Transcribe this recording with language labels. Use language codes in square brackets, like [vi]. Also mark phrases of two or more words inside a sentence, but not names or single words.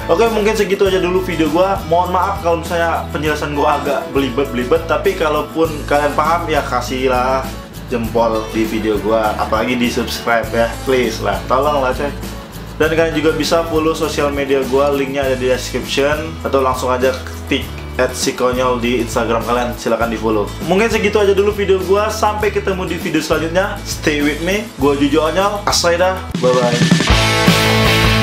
[id] Oke, mungkin segitu aja dulu video gua. Mohon maaf kalau misalnya penjelasan gua agak belibet, tapi kalaupun kalian paham ya kasihlah jempol di video gua, apalagi di subscribe ya, please lah, tolonglah coy. Dan kalian juga bisa follow sosial media gua, linknya ada di description, atau langsung aja ketik @sikonyol di Instagram kalian, silahkan di follow. Mungkin segitu aja dulu video gua, sampai ketemu di video selanjutnya. [en] Stay with me, gua Jujo Onyol, [id] asai dah, [en] bye bye.